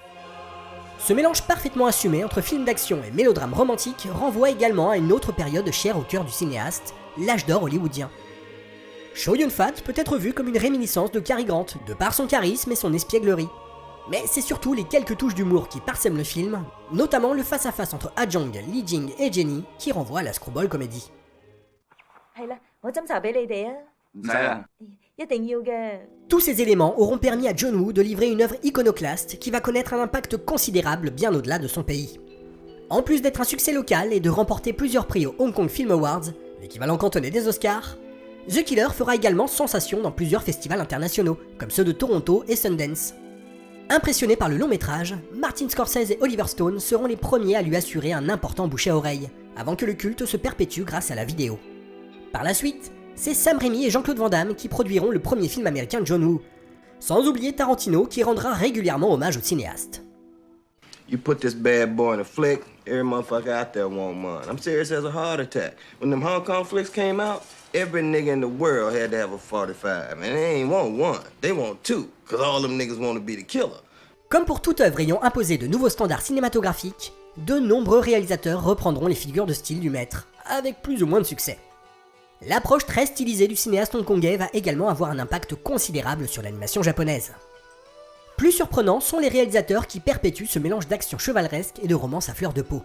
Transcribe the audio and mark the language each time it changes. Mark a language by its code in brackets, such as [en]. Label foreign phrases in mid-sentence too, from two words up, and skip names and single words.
[fr] Ce mélange parfaitement assumé entre film d'action et mélodrame romantique renvoie également à une autre période chère au cœur du cinéaste, l'âge d'or hollywoodien. Chow Yun-fat peut être vu comme une réminiscence de Cary Grant, de par son charisme et son espièglerie. Mais c'est surtout les quelques touches d'humour qui parsèment le film, notamment le face-à-face entre Ha Jong, Lee Jing et Jenny, qui renvoie à la screwball comédie. [yue] 係啦，我斟茶俾你哋啊！唔使啦。一定要嘅。 [fr] Tous ces éléments auront permis à John Woo de livrer une œuvre iconoclaste qui va connaître un impact considérable bien au-delà de son pays. En plus d'être un succès local et de remporter plusieurs prix aux Hong Kong Film Awards, l'équivalent cantonais des Oscars, The Killer fera également sensation dans plusieurs festivals internationaux, comme ceux de Toronto et Sundance. Impressionnés par le long métrage, Martin Scorsese et Oliver Stone seront les premiers à lui assurer un important bouche à oreille, avant que le culte se perpétue grâce à la vidéo. Par la suite, c'est Sam Raimi et Jean-Claude Van Damme qui produiront le premier film américain de John Woo, sans oublier Tarantino qui rendra régulièrement hommage au cinéaste. [en] You put this bad boy in a flick, every motherfucker out there want one. I'm serious as a heart attack. When them Hong Kong flicks came out, every nigga in the world had to have a 45. And they ain't want one, they want two, cause all them niggas want to be the killer. [fr] Comme pour toute œuvre ayant imposé de nouveaux standards cinématographiques, de nombreux réalisateurs reprendront les figures de style du maître, avec plus ou moins de succès. L'approche très stylisée du cinéaste hongkongais va également avoir un impact considérable sur l'animation japonaise. Plus surprenants sont les réalisateurs qui perpétuent ce mélange d'action chevaleresque et de romance à fleur de peau.